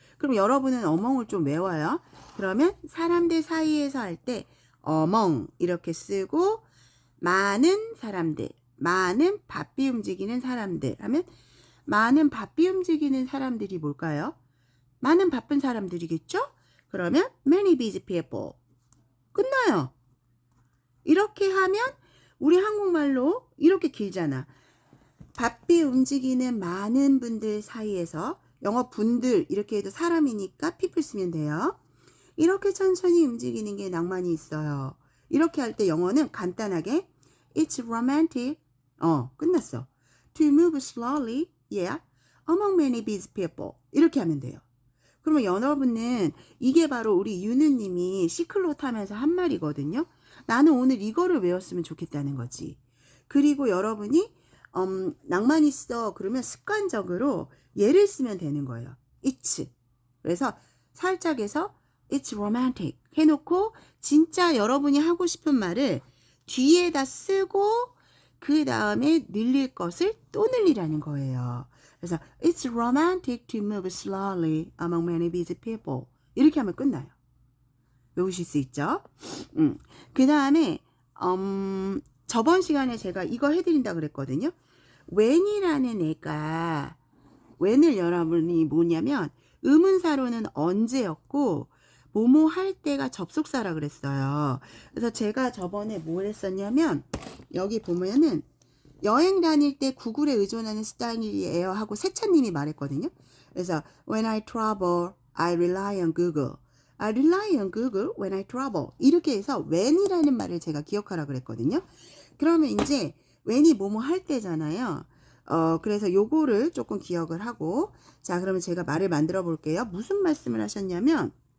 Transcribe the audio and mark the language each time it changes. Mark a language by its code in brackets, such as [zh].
[ko] 그럼 여러분은 among을 좀 외워요. 그러면 사람들 사이에서 할 때 among 이렇게 쓰고 많은 사람들, 많은 바삐 움직이는 사람들 하면 많은 바삐 움직이는 사람들이 뭘까요? 많은 바쁜 사람들이겠죠? 그러면 [en] many busy people. [ko] 끝나요. 이렇게 하면 우리 한국말로 이렇게 길잖아. 바삐 움직이는 많은 분들 사이에서 영어 분들 이렇게 해도 사람이니까 people 쓰면 돼요. 이렇게 천천히 움직이는 게 낭만이 있어요. 이렇게 할 때 영어는 간단하게 [en] it's romantic. [ko] 끝났어. [en] To move slowly, yeah, among many busy people. [ko] 이렇게 하면 돼요. 그러면 여러분은 이게 바로 우리 유느님이 시클로 타면서 한 말이거든요. 나는 오늘 이거를 외웠으면 좋겠다는 거지. 그리고 여러분이 낭만 있어 그러면 습관적으로 얘를 쓰면 되는 거예요. [en] it's. [ko] 그래서 살짝 해서 [en] it's romantic [ko] 해놓고 진짜 여러분이 하고 싶은 말을 뒤에다 쓰고 그 다음에 늘릴 것을 또 늘리라는 거예요. 그래서 [en] it's romantic to move slowly among many busy people. [ko] 이렇게 하면 끝나요. 외우실 수 있죠? 그 다음에 저번 시간에 제가 이거 해드린다 그랬거든요. when이라는 애가 when을 여러분이 뭐냐면 의문사로는 언제였고 뭐뭐 할 때가 접속사라 그랬어요. 그래서 제가 저번에 뭘 했었냐면 여기 보면은 여행 다닐 때 구글에 의존하는 스타일이에요 하고 세찬님이 말했거든요. [en] 그래서 when I travel, I rely on Google. I rely on Google when I travel. [ko] 이렇게 해서 when이라는 말을 제가 기억하라 그랬거든요. 그러면 이제 when이 뭐뭐 할 때잖아요. 그래서 요거를 조금 기억을 하고 자 그러면 제가 말을 만들어 볼게요. 무슨 말씀을 하셨냐면